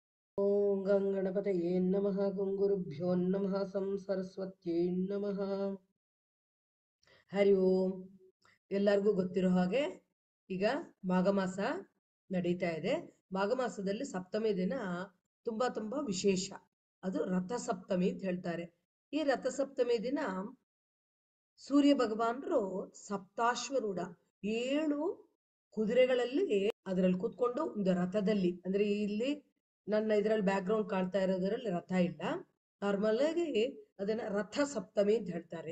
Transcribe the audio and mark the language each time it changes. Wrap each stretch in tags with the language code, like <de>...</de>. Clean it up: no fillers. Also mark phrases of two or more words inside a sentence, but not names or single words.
<sa>ಓಂ ಗಂಗಣಪತಯೇ ನಮಃ ಗುರುಭ್ಯೋ ನಮಃ ಸರಸ್ವತ್ಯೈ ನಮಃ. ಹರಿ ಓಂ.</sa> <kn>ಎಲ್ಲರಿಗೂ ಗೊತ್ತಿರೋ ಹಾಗೆ ಈಗ ಮಾಘ ಮಾಸ ನಡೀತಾ ಇದೆ. ಮಾಘ ಮಾಸದಲ್ಲಿ ಸಪ್ತಮಿ ದಿನ ತುಂಬಾ ವಿಶೇಷ. ಅದು ರಥಸಪ್ತಮಿ ಅಂತ ಹೇಳ್ತಾರೆ. ಈ ರಥಸಪ್ತಮಿ ದಿನ ಸೂರ್ಯ ಭಗವಾನರು ಸಪ್ತಾಶ್ವರೂಢ 7 ಕುದುರೆಗಳಲ್ಲಿ ಅದರಲ್ಲಿ ಕೂತ್ಕೊಂಡು ಒಂದು ರಥದಲ್ಲಿ, ಅಂದ್ರೆ ಇಲ್ಲಿ ನನ್ನ ಇದರಲ್ಲಿ ಬ್ಯಾಕ್ ಗ್ರೌಂಡ್ ಕಾಣ್ತಾ ಇರೋದ್ರಲ್ಲಿ ರಥ ಇಲ್ಲ, ನಾರ್ಮಲ್ ಆಗಿ ಅದನ್ನ ರಥ ಸಪ್ತಮಿ ಅಂತ ಹೇಳ್ತಾರೆ.</kn>